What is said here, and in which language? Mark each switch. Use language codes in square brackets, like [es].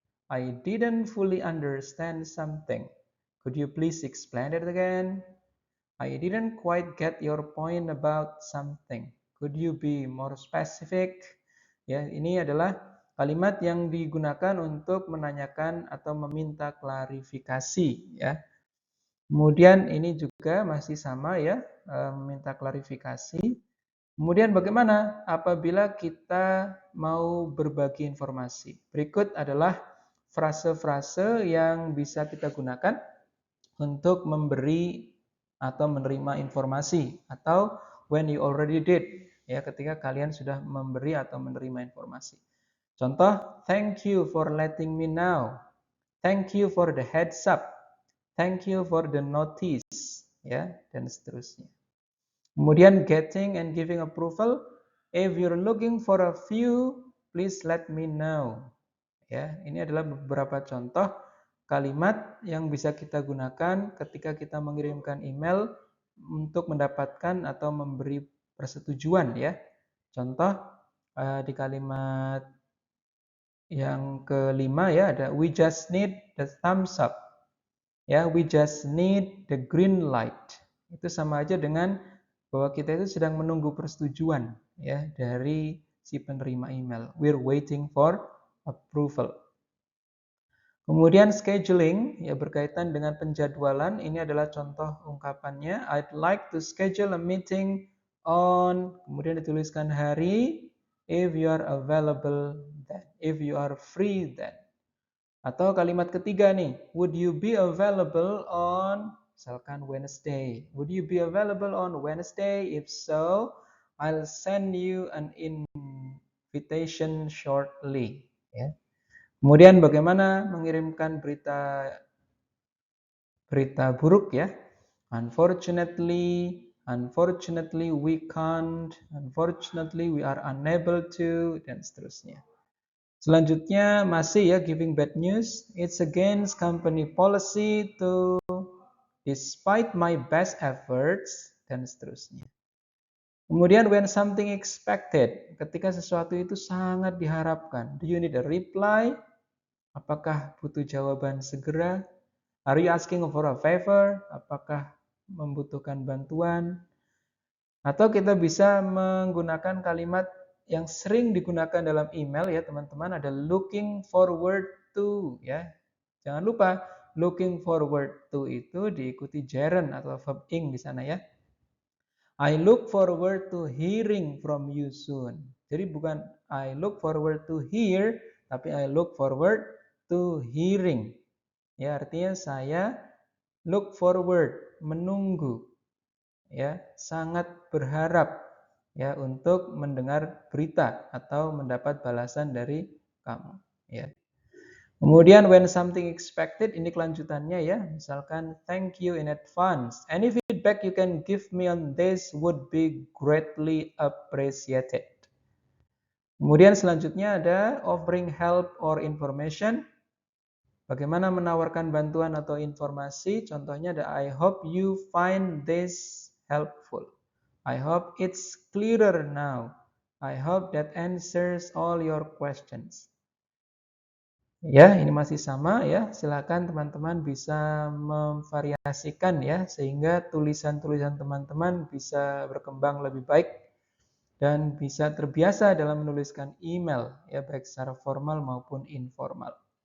[en] I didn't fully understand something. Could you please explain it again? I didn't quite get your point about something. Could you be more specific? [id] Ya, ini adalah kalimat yang digunakan untuk menanyakan atau meminta klarifikasi ya. Kemudian ini juga masih sama ya, meminta klarifikasi. Kemudian bagaimana apabila kita mau berbagi informasi? Berikut adalah frase-frase yang bisa kita gunakan untuk memberi atau menerima informasi, atau [en] when you already did, [id] ya, ketika kalian sudah memberi atau menerima informasi. Contoh, [en] thank you for letting me know. Thank you for the heads up. Thank you for the notice, ya, [id] dan seterusnya. Kemudian [en] getting and giving approval. If you're looking for a view, please let me know. [id] Ya, ini adalah beberapa contoh kalimat yang bisa kita gunakan ketika kita mengirimkan email untuk mendapatkan atau memberi persetujuan ya. Contoh di kalimat yang kelima ya ada [en] we just need the thumbs up. Ya, we just need the green light. [id] Itu sama aja dengan bahwa kita itu sedang menunggu persetujuan ya dari si penerima email. [en] We're waiting for approval. [id] Kemudian scheduling ya berkaitan dengan penjadwalan, ini adalah contoh ungkapannya. [en] I'd like to schedule a meeting on, [id] kemudian dituliskan hari, [en] if you are available then, if you are free then. [id] Atau kalimat ketiga nih, [en] would you be available on, [id] misalkan [en] Wednesday. Would you be available on Wednesday? If so, I'll send you an invitation shortly. Ya. [id] Kemudian bagaimana mengirimkan berita buruk ya? [en] Unfortunately, unfortunately we can't, unfortunately we are unable to, [id] dan seterusnya. Selanjutnya masih ya [en] giving bad news. It's against company policy to despite my best efforts [id] dan seterusnya. Kemudian [en] when something expected, [id] ketika sesuatu itu sangat diharapkan. [en] Do you need a reply? [id] Apakah butuh jawaban segera? [en] Are you asking for a favor? [id] Apakah membutuhkan bantuan? Atau kita bisa menggunakan kalimat yang sering digunakan dalam email ya teman-teman, ada looking forward to ya. Jangan lupa looking forward to itu diikuti gerund atau verb ing di sana ya. [en] I look forward to hearing from you soon. [id] Jadi bukan I look forward to hear, tapi I look forward to hearing. Ya, artinya saya look forward, menunggu ya, sangat berharap ya untuk mendengar berita atau mendapat balasan dari kamu ya. Kemudian when something expected, ini kelanjutannya ya. Misalkan [en] thank you in advance. Any feedback you can give me on this would be greatly appreciated. [id] Kemudian selanjutnya ada offering help or information. Bagaimana menawarkan bantuan atau informasi? Contohnya ada [en] I hope you find this helpful. I hope it's clearer now. I hope that answers all your questions. [id] Ya, ini masih sama ya. Silakan teman-teman bisa memvariasikan ya sehingga tulisan-tulisan teman-teman bisa berkembang lebih baik dan bisa terbiasa dalam menuliskan email ya baik secara formal maupun informal.